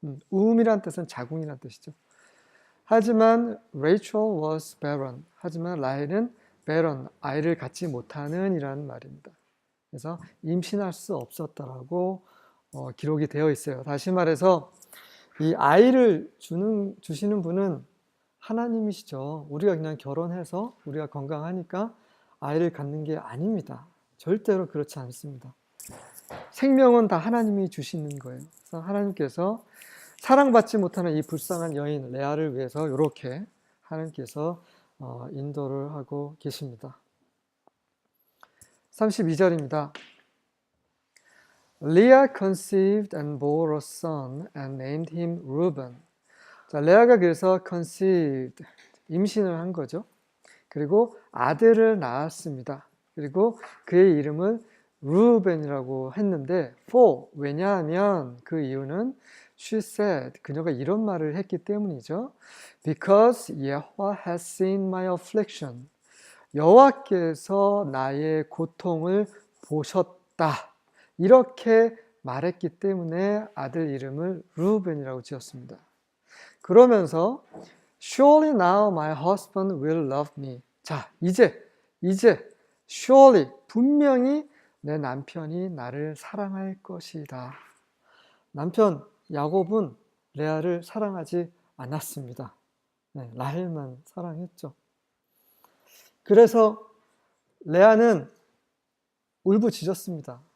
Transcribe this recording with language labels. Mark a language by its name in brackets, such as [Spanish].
[Korean] 우음이란 뜻은 자궁이란 뜻이죠. 하지만 [English] Rachel was barren. [Korean] 하지만 라헬은 barren, 아이를 갖지 못하는 이라는 말입니다. 그래서 임신할 수 없었다라고 기록이 되어 있어요. 다시 말해서 이 아이를 주시는 분은 하나님이시죠. 우리가 그냥 결혼해서 우리가 건강하니까 아이를 갖는 게 아닙니다. 절대로 그렇지 않습니다. 생명은 다 하나님이 주시는 거예요. 그래서 하나님께서 사랑받지 못하는 이 불쌍한 여인 레아를 위해서 이렇게 하나님께서 인도를 하고 계십니다. 32절입니다. [English] Leah conceived and bore a son and named him Reuben. [Korean] 자, 레아가 그래서 conceived, 임신을 한 거죠. 그리고 아들을 낳았습니다. 그리고 그의 이름을 루벤이라고 했는데, 왜냐하면 그 이유는 [English] she said, [Korean] 그녀가 이런 말을 했기 때문이죠. [English] Because Yahweh has seen my affliction. [Korean] 여호와께서 나의 고통을 보셨다. 이렇게 말했기 때문에 아들 이름을 루벤이라고 지었습니다. 그러면서 [English] Surely now my husband will love me. [Korean] 자, 이제 surely, 분명히 내 남편이 나를 사랑할 것이다. 남편 야곱은 레아를 사랑하지 않았습니다. 네, 라헬만 사랑했죠. 그래서 레아는 울부짖었습니다.